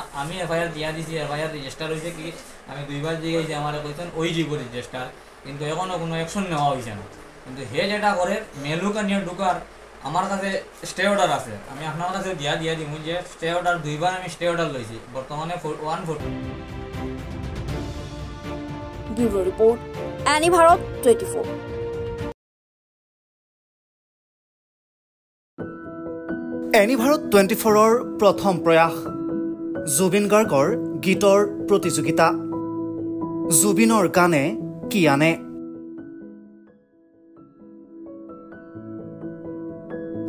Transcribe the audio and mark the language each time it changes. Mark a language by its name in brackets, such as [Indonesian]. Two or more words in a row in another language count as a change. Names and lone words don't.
[Bangla] আমি এফআইআর দিয়া দিছি, [English] FIR register [Bangla] হয়েছে কি আমি 2বার জিজ্ঞাসি, আমার কইছেন ওই জীব রেজিস্টার, কিন্তু এখনও কোনো অ্যাকশন নেওয়া হয়েছে না। কিন্তু হে যেটা করে মেলুকা নিয়ে ঢুকার আমার কাছে [English] stay order [Bangla] আছে, আমি আপনার কাছে দিয়া দিই যে [English] stay order [Bangla] 2বার আমি [English] stay order [Bangla] লইছি, বর্তমানে 140। [English] bureau report, [Bangla] এনি ভারত 24। [Assamese] এনি ভাৰত 24ৰ প্ৰথম প্ৰয়াস জুবিন গাৰ্গৰ গীতৰ প্ৰতিযোগিতা। জুবিনৰ গানে কি আনে।